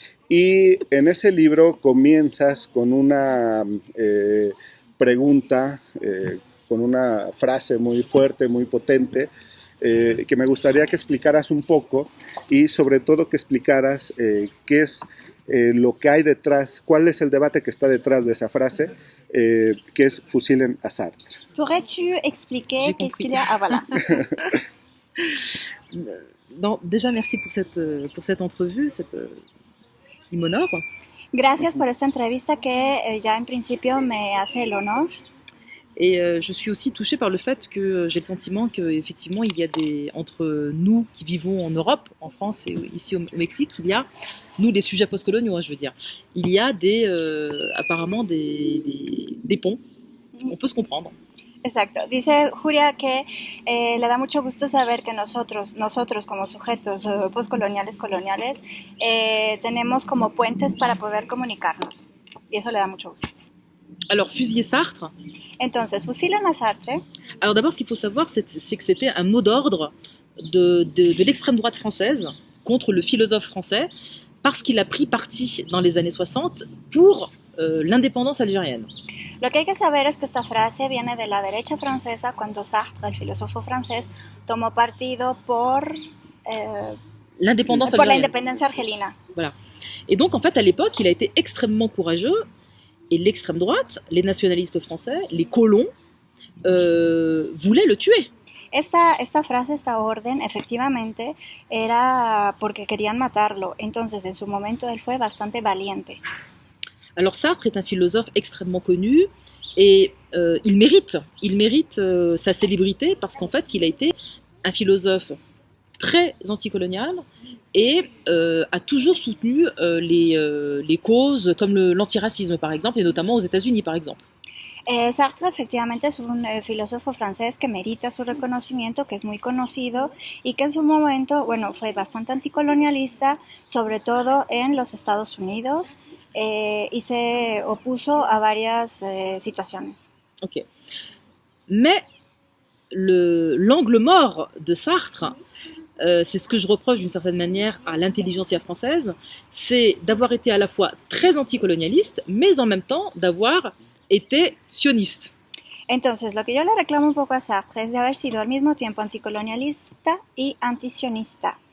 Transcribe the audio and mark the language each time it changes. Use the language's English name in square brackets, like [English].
[Spanish] Y en ese libro comienzas con una pregunta, con una frase muy fuerte, muy potente, que me gustaría que explicaras un poco, y sobre todo que explicaras qué es lo que hay detrás, cuál es el debate que está detrás de esa frase, que es fusilen a Sartre. [French] Pourrais-tu expliquer qu'est-ce qu'il y a? Ah, voilà. Non, déjà, merci pour cette entrevue qui m'honore. [Spanish] Gracias por esta entrevista que ya en principio me hace el honor. [French] Et je suis aussi touchée par le fait que j'ai le sentiment qu'effectivement, il y a entre nous qui vivons en Europe, en France et ici au Mexique, il y a, nous, des sujets postcoloniaux, je veux dire, il y a apparemment des ponts. On peut se comprendre. [Spanish] Exacto. Dice Julia que le da mucho gusto saber que nosotros como sujetos postcoloniales, coloniales, tenemos como puentes para poder comunicarnos. Y eso le da mucho gusto. [French] Alors, fusiller Sartre. [Spanish] Entonces, fusilen a Sartre. [French] Alors d'abord, ce qu'il faut savoir, c'est que c'était un mot d'ordre de l'extrême droite française contre le philosophe français, parce qu'il a pris parti dans les années 60 pour l'indépendance algérienne. [Spanish] Lo que hay que saber es que esta frase viene de la derecha francesa cuando Sartre, el filósofo francés, tomó partido por la independencia argelina. [French] Voilà. Et donc, en fait, à l'époque, il a été extrêmement courageux, et l'extrême droite, les nationalistes français, les colons, voulaient le tuer. [Spanish] Esta frase, esta orden, efectivamente, era porque querían matarlo. Entonces, en su momento, él fue bastante valiente. [French] Alors Sartre est un philosophe extrêmement connu et il mérite sa célébrité parce qu'en fait il a été un philosophe très anticolonial et a toujours soutenu les causes comme l'antiracisme par exemple, et notamment aux États-Unis par exemple. [Spanish] Sartre efectivamente es un filósofo francés que merita su reconocimiento, que es muy conocido y que en su momento, bueno, fue bastante anticolonialista, sobre todo en los Estados Unidos. Y se opuso a varias situaciones. Ok. [French] Mais l'angle mort de Sartre, c'est ce que je reproche d'une certaine manière à l'intelligentsia française, c'est d'avoir été à la fois très anticolonialiste, mais en même temps d'avoir été sioniste. [Spanish] Entonces, lo que yo le reclamo un poco a Sartre es de haber sido al mismo tiempo anticolonialista y antisionista.